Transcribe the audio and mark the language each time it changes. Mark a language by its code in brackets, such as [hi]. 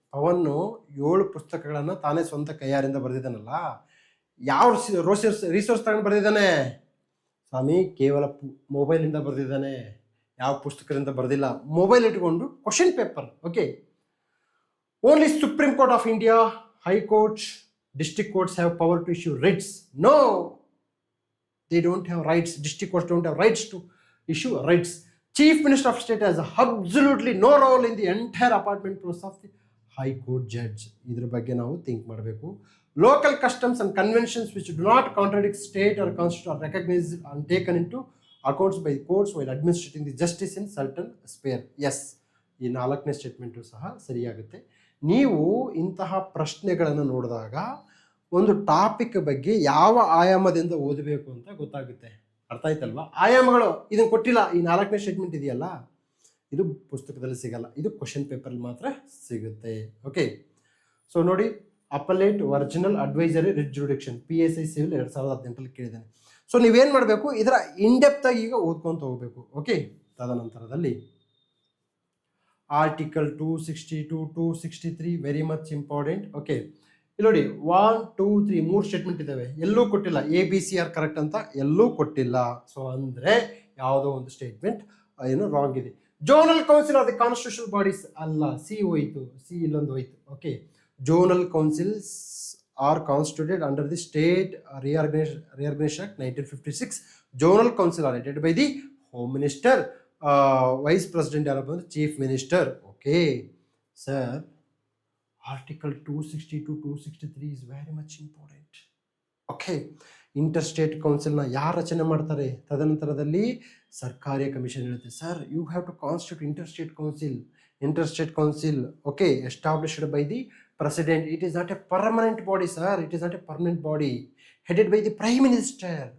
[kn] ಪವನ್ನು 7 ಪುಸ್ತಕಗಳನ್ನು ತಾನೇ ಸ್ವಂತ ಕೈಯಾರಿಂದ ಬರೆದಿದ್ದಾನಲ್ಲ, ಯಾವ ರಿಸೋರ್ಸ್ ತಗೊಂಡು ಬರೆದಿದ್ದಾನೆ ಸ್ವಾಮಿ? ಕೇವಲ ಮೊಬೈಲಿಂದ ಬರೆದಿದ್ದಾನೆ, ಯಾವ ಪುಸ್ತಕದಿಂದ ಬರೆದಿಲ್ಲ. ಮೊಬೈಲ್ ಇಟ್ಕೊಂಡು [en] Question paper. Okay, only supreme court of India, high court, district courts have power to issue writs. No, they don't have rights. District courts don't have rights to issue writs. Chief Minister of State has absolutely no role in the entire appointment process of the High Court judge. [kn] ಇದರ ಬಗ್ಗೆ ನಾವು think ಮಾಡಬೇಕು. [en] Local customs and conventions which do not contradict state or constitution are recognized and taken into accounts by the courts while administrating the justice in certain sphere. [kn] Yes, ಈ 4ನೇ statement ಸಹ ಸರಿಯಾಗುತ್ತೆ. ನೀವು ಇಂತಹ ಪ್ರಶ್ನೆಗಳನ್ನು ನೋಡಿದಾಗ ಒಂದು ಟಾಪಿಕ್ ಬಗ್ಗೆ ಯಾವ ಆಯಾಮದಿಂದ ಓದಬೇಕು ಅಂತ ಗೊತ್ತಾಗುತ್ತೆ. ಅರ್ಥ ಆಯ್ತಲ್ವಾ? ಆಯಾಮಗಳು ಇದನ್ನು ಕೊಟ್ಟಿಲ್ಲ. ಈ 4ನೇ ಸ್ಟೇಟ್ಮೆಂಟ್ ಇದೆಯಲ್ಲ, ಇದು ಪುಸ್ತಕದಲ್ಲಿ ಸಿಗಲ್ಲ, ಇದು ಕ್ವಶನ್ ಪೇಪರಲ್ಲಿ ಮಾತ್ರ ಸಿಗುತ್ತೆ. ಓಕೆ, ಸೊ ನೋಡಿ, appellate, original, advisory, writ jurisdiction, PSI civil 2018 ಕೇಳಿದ್ದೇನೆ. ಸೊ ನೀವೇನು ಮಾಡಬೇಕು, ಇದರ ಇನ್ಡೆಪ್ತ್ ಆಗಿ ಈಗ ಓದ್ಕೊಂತ ಹೋಗಬೇಕು. ಓಕೆ, ತದನಂತರದಲ್ಲಿ article 262, 263 [en] Very much important. [kn] Okay, ಇಲ್ಲಿ ನೋಡಿ 1, 2, 3 3 ಸ್ಟೇಟ್ಮೆಂಟ್ ಇದ್ದಾವೆ, ಎಲ್ಲೂ ಕೊಟ್ಟಿಲ್ಲ. ABCR ಕರೆಕ್ಟ್ ಅಂತ ಎಲ್ಲೂ ಕೊಟ್ಟಿಲ್ಲ. ಸೊ ಅಂದರೆ ಯಾವುದೋ ಒಂದು ಸ್ಟೇಟ್ಮೆಂಟ್ ಏನು ರಾಂಗ್ ಇದೆ. [en] zonal council of the constitutional bodies [kn] ಅಲ್ಲ, ಸಿ ಹೋಯ್ತು, ಸಿ ಇಲ್ಲೊಂದು ಹೋಯ್ತು. Okay, zonal councils [en] are constituted under the State Reorganization Act 1956. Zonal council are headed by the Home Minister. Vice President are the Chief Minister. Okay, sir. Article 260 to 263 is very much important. Okay, inter state ಕೌನ್ಸಿಲ್ನ [kn] ಯಾರು ರಚನೆ ಮಾಡ್ತಾರೆ? ತದನಂತರದಲ್ಲಿ ಸರ್ಕಾರಿ commission ಹೇಳುತ್ತೆ, [en] Sir you have to constitute inter state council okay established by the president. It is not a permanent body sir, it is not a permanent body, headed by the prime minister.